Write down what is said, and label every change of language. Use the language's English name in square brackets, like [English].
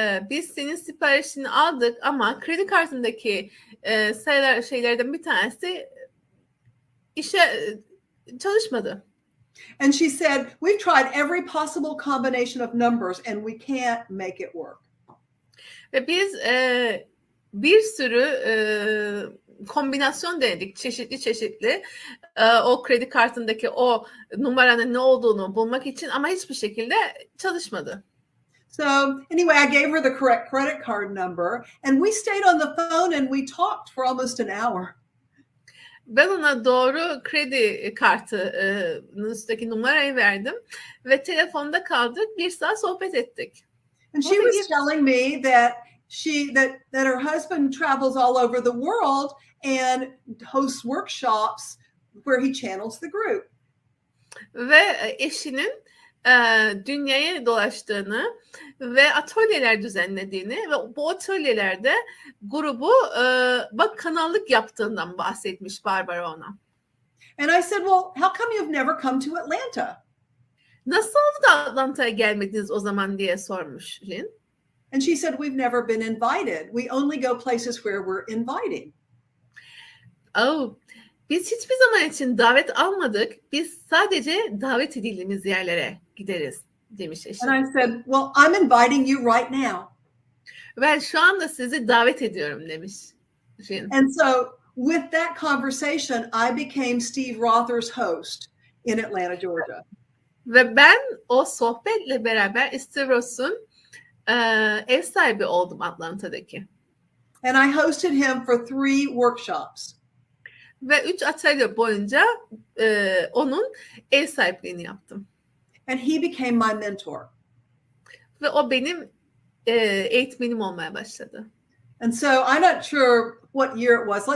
[Turkish] Biz senin siparişini aldık ama kredi kartındaki şeylerden bir tanesi çalışmadı. [English] And she said, "We've tried every possible combination of numbers and we can't make it work." [Turkish] Ve biz bir sürü kombinasyon denedik, çeşitli o kredi kartındaki o numaranın ne olduğunu bulmak için ama hiçbir şekilde çalışmadı. [English] So anyway, I gave her the correct credit card number and we stayed on the phone and we talked for almost an hour. [Turkish] Ben ona doğru kredi kartının üstteki numarayı verdim ve telefonda kaldık, 1 saat sohbet ettik. [English] And she was telling me that her husband travels all over the world and hosts workshops where he channels the group. [Turkish] Ve eşinin dünyaya dolaştığını ve atölyeler düzenlediğini ve bu atölyelerde grubu kanallık yaptığından bahsetmiş Barbara ona. [English] And I said, "Well, how come you've never come to Atlanta?" [Turkish] Nasıl oldu da Atlanta'ya gelmediniz o zaman diye sormuş Jen. [English] And she said, "We've never been invited. We only go places where we're inviting." [Turkish] Biz hiçbir zaman için davet almadık. Biz sadece davet edildiğimiz yerlere gideriz demiş eşim. [English] And I said, "Well, I'm inviting you right now." [Turkish] Ben şu anda sizi davet ediyorum demiş Jen. [English] And so with that conversation, I became Steve Rother's host in Atlanta, Georgia. [Turkish] Ve ben o sohbetle beraber Steve Roth'un ev sahibi oldum Atlanta'daki. [English] And I hosted him for 3 workshops. [Turkish] Ve 3 atölye boyunca onun ev sahipliğini yaptım. [English] And he became my mentor. [Turkish] Ve o benim eğitmenim olmaya başladı. [English] And so I'm not sure what year it was.